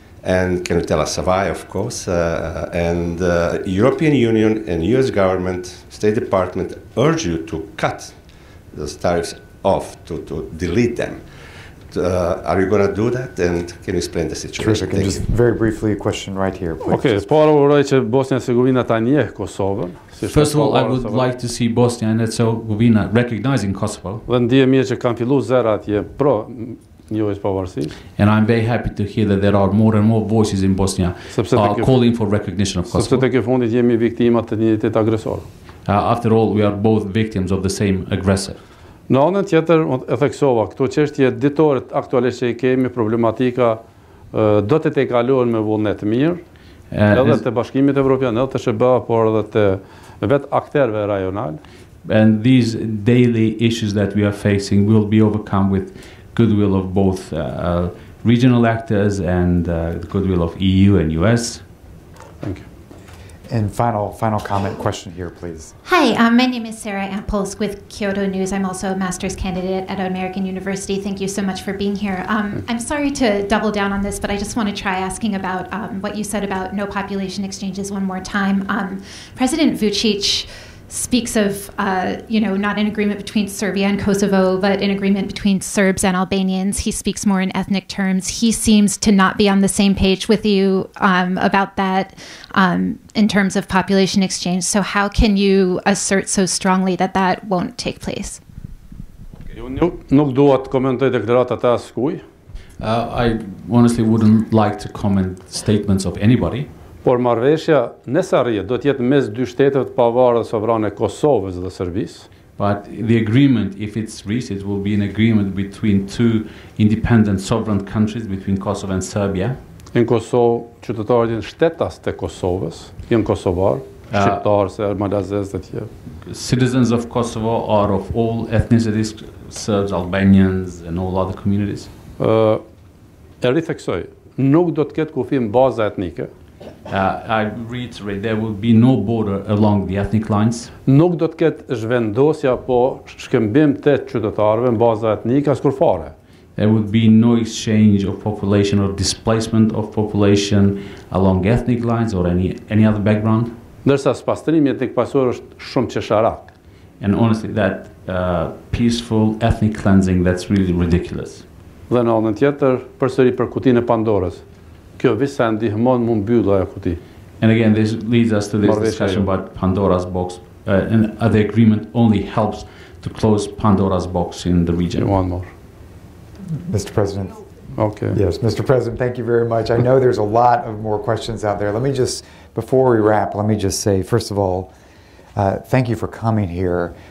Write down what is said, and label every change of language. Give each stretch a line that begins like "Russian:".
English: And can you tell us why, of course? And European Union and US government, State Department urge you to cut those tariffs off, to delete them. Are you going to do that? And can you explain the situation? Terrific. And just very briefly, a question right here, please.
Albanian: Okay, para uroj që Bosnia e Hercegovina ta njeh Kosovën.
English: First of all, I would like to see Bosnia and Herzegovina recognizing Kosovo.
Albanian: Dhe ndije mirë që kanë filluar zëra atje pro njohjes pavarësisë.
English: And I'm very happy to hear that there are more and more voices in Bosnia calling for recognition of Kosovo.
Albanian: Sepse tek e fundit jemi viktima të një entiteti agresor.
English: After all, we are both victims of the same aggressor.
Albanian: Në anën tjetër, e theksova, këto çështje ditore aktualisht që i kemi, problematika do të te kalohen me vullnet mirë, edhe të Bashkimit Evropian, edhe të SBA, por edhe të vetë akterëve rajonal.
English: And these daily issues that we are facing will be overcome with goodwill of both regional actors and the goodwill of EU and US. Thank you. And final comment, question here, please. Hi, my name is Sarah Ampolsk with Kyoto News. I'm also a master's candidate at American University. Thank you so much for being here. I'm sorry to double down on this, but I just want to try asking about what you said about no population exchanges one more time. President Vučić speaks of, not an agreement between Serbia and Kosovo, but an agreement between Serbs and Albanians. He speaks more in ethnic terms. He seems to not be on the same page with you about that in terms of population exchange. So how can you assert so strongly that that won't take place?
Albanian: Nuk dua të komentoj deklaratat e askuj.
English: I honestly wouldn't like to comment statements of anybody.
Albanian: Por marrëveshja nëse arrihet do të jetë mes dy shteteve të pavarura sovrane Kosovës dhe Serbisë.
English: But the agreement, if it's reached, it will be an agreement between two independent sovereign countries, between Kosovo and Serbia.
Albanian: Në Kosovë, qytetarët janë shtetas të Kosovës, janë kosovar, shqiptarë, serb, malazez dhe tjerë.
English: Citizens of Kosovo are of all ethnicities, Serbs, Albanians, and all other communities.
Albanian: E ritheksoj, nuk do të ketë kufi në baza etnike.
English: I reiterate, there will be no border along the ethnic lines.
Albanian: Nuk do të ketë zhvendosja po shkëmbim të qytetarëve në baza etnike as kur fare.
English: There would be no exchange of population or displacement of population along ethnic lines or any other background.
Albanian: Ndërsa spastrimi etnik pasor është shumë qesharak.
English: And honestly, that peaceful ethnic cleansing, that's really ridiculous.
Albanian: Dhe në anën tjetër, përsëri për kutinë e Pandorës. Kjo visa ndihmon mu mbyll ajo kuti.
English: And again, this leads us to this discussion about Pandora's box. And the agreement only helps to close Pandora's box in the region. One more. Mr. President. Okay. Yes, Mr. President, thank you very much. I know there's a lot of more questions out there. Let me just, before we wrap, let me just say, first of all, thank you for coming here.